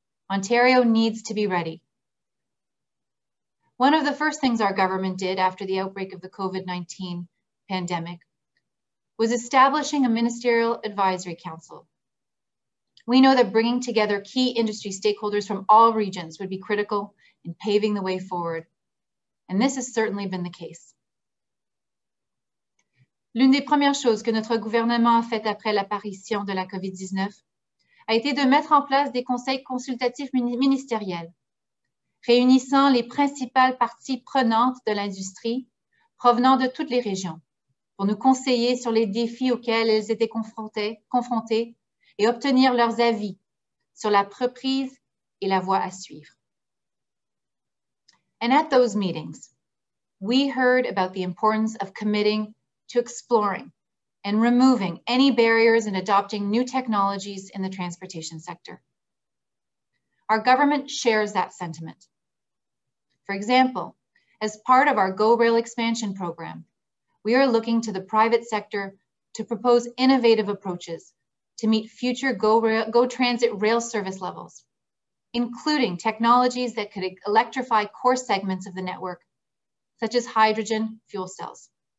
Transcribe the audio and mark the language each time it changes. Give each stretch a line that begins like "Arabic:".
English: Ontario needs to be ready. One of the first things our government did after the outbreak of the COVID-19 pandemic was establishing a ministerial advisory council. We know that bringing together key industry stakeholders from all regions would be critical in paving the way forward, and this has certainly been the case.
French: L'une des premières choses que notre gouvernement a faites après l'apparition de la COVID-19 a été de mettre en place des conseils consultatifs ministériels, réunissant les principales parties prenantes de l'industrie provenant de toutes les régions pour nous conseiller sur les défis auxquels elles étaient confrontées et obtenir leurs avis sur la reprise et la voie à suivre.
English: And at those meetings, we heard about the importance of committing to exploring and removing any barriers in adopting new technologies in the transportation sector. Our government shares that sentiment. For example, as part of our Go Rail expansion program, we are looking to the private sector to propose innovative approaches to meet future Go Transit rail service levels, including technologies that could electrify core segments of the network, such as hydrogen fuel cells.